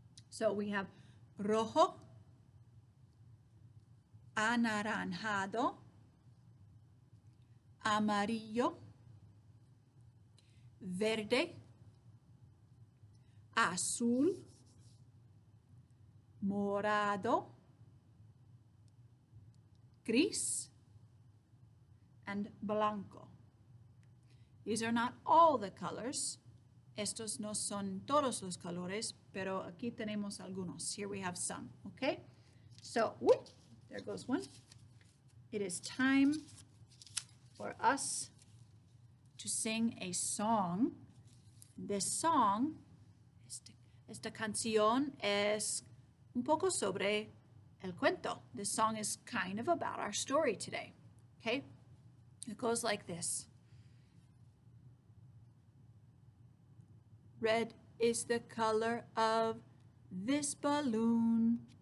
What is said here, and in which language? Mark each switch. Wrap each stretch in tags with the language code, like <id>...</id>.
<en>So we have rojo, anaranjado, amarillo, verde, azul, morado, gris, and blanco. These are not all the colors.</en> <es>Estos no son todos los colores, pero aquí tenemos algunos.</es> <en>Here we have some, okay? So, whoop, there goes one. It is time for us to sing a song.</en> <es>This song, esta canción es un poco sobre el cuento.</es> <en>This song is kind of about our story today, okay? It goes like this. Red is the color of this balloon?</en>